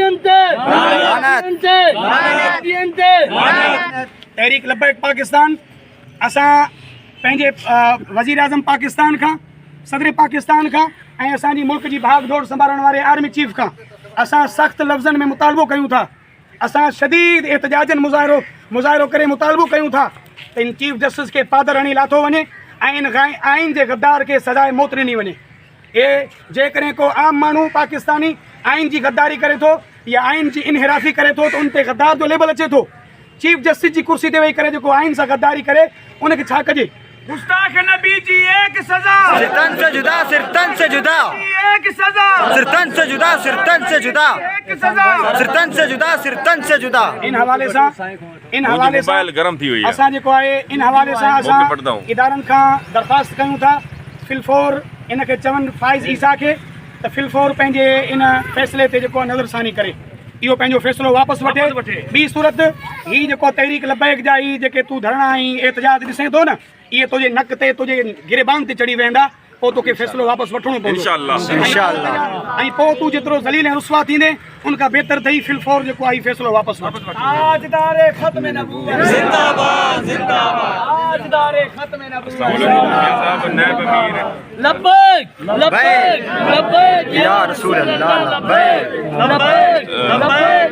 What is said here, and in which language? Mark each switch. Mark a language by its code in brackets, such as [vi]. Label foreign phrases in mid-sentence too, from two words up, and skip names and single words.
[sd] तहरीक लब्बैक पाकिस्तान असां पंहिंजे वज़ीर आज़म पाकिस्तान खां, सदर पाकिस्तान खां ऐं असांजी मुल्क जी भाग दौड़ संभालण वारे आर्मी चीफ खां असां सख़्त लफ़्ज़नि में मुतालबो कयूं था, असां शदीद एहतजाजन मुज़ाहिरो करे मुतालबो कयूं था त इन चीफ जस्टिस खे पादर हणी लाथो वञे ऐं इन आइन जे गद्दार खे सजाए मौत ॾिनी वञे। हे जेकॾहिं को आम माण्हू पाकिस्तानी आइन जी गद्दारी करे थो या आइन जी इनहिराफ़ी करे थो त उन ते गद्दार जो लेबल अचे थो। चीफ जस्टिस जी कुर्सी ते वेही करे जेको आइन सां गद्दारी करे उनखे छा कजे? [ur] گستاخ نبی جی ایک سزا، سر تن سے جدا، سر تن سے جدا، ایک سزا، سر تن سے جدا، سر تن سے جدا، ایک سزا، سر تن سے جدا، سر تن سے جدا. [sd] इन हवाले सां गरम थी हुई असां जेको आहे इन हवाले सां असां इदारनि खां दरख़्वास्त कयूं था फिलफोर इनखे चवनि फ़ाइज़ ईसा खे त फिलफोर पंहिंजे इन फ़ैसिले ते जेको नज़रसानी करे इहो पंहिंजो फ़ैसिलो वापसि वठे। ॿी सूरत ही जेको तहरीक लब्बैक जा ही जेके तूं धरणा ऐं एहतजाज ॾिसें थो न, इहे तुंहिंजे नक ते तुंहिंजे गिरबान ते चढ़ी वेंदा। पोइ तोखे फ़ैसिलो वापसि वठिणो पवंदो [ar] इंशाअल्लाह [sd] ऐं पोइ तूं जेतिरो ज़लील ऐं रुसवा थींदे उनखां बहितर अथई फिलफौर जेको आहे फ़ैसिलो वापसि वठ [ur] تاجدار ختم نبوت زندہ باد زندہ باد تاجدار ختم نبوت [ar] لبيك لبيك لبيك يا رسول الله لبيك لبيك لبيك